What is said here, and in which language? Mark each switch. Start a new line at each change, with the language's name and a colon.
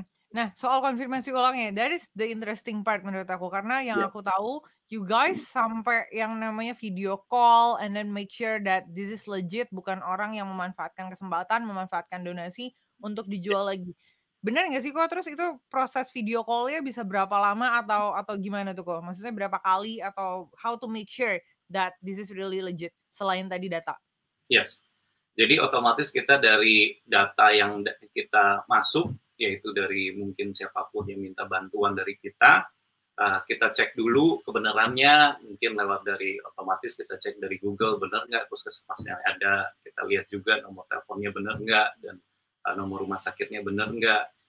Indonesian: Nah, soal konfirmasi ulangnya,
English: that is the interesting part
Indonesian: menurut aku, karena yang aku tahu
English: you guys
Indonesian: sampai yang namanya video call
English: and then make sure that this is legit,
Indonesian: bukan orang yang memanfaatkan kesempatan, memanfaatkan donasi untuk dijual lagi. Bener nggak sih kok? Terus itu proses video call-nya bisa berapa lama atau gimana tuh kok? Maksudnya berapa kali atau
English: how to make sure that this is really legit
Indonesian: selain tadi data?
English: Yes.
Indonesian: Jadi otomatis kita dari data yang kita masuk, yaitu dari mungkin siapapun yang minta bantuan dari kita cek dulu kebenarannya, mungkin lewat dari otomatis kita cek dari Google, benar nggak puskesmas yang ada, kita lihat juga nomor teleponnya benar nggak, dan nomor rumah sakitnya benar nggak.